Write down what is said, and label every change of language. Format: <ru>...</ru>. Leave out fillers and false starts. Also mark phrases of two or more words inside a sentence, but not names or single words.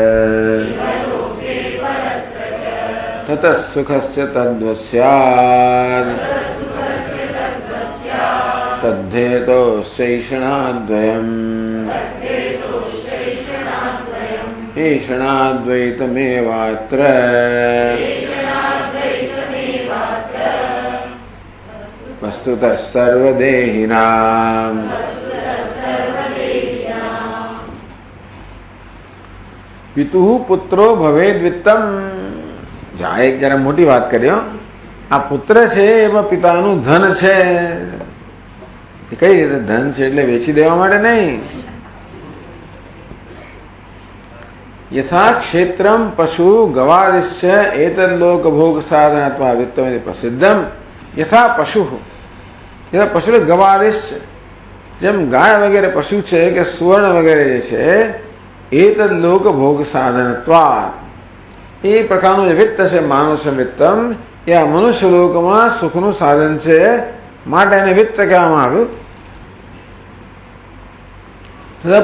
<sa>ततः सुखस्य तद्वस्यात् तद्धेतोश्चैषणाद्वयम् ऐषणाद्वैतमेवात्र वस्तुतः सर्वदेहिनाम्. પિતુઃ પુત્રો ભવેદ વિત્તમ.</sa> <gu>એક જરા મોટી વાત કર્યો. આ પુત્ર છે એમાં પિતાનું ધન છે. કઈ રીતે ધન છે એટલે વેચી દેવા માટે નહીં.</gu> <sa>यथा क्षेत्रम पशु गवादिश्च एतद्लोक भोग साधन अथवा वित्तम प्रसिद्धम. यथा पशु, यथा पशु गवादिश्च,</sa> <gu>જેમ ગાય વગેરે પશુ છે કે સુવર્ણ વગેરે જે છે</gu> <sa>એતદ્લોક ભોગ સાધનત્વા,</sa> <gu>એ પ્રકારનું જે વિત્ત છે</gu> <sa>માનુષ વિત્તમ,</sa> <gu>એ આ મનુષ્ય લોકમાં સુખનું સાધન છે, માટે એને વિત્ત કહેવામાં આવ્યું.</gu>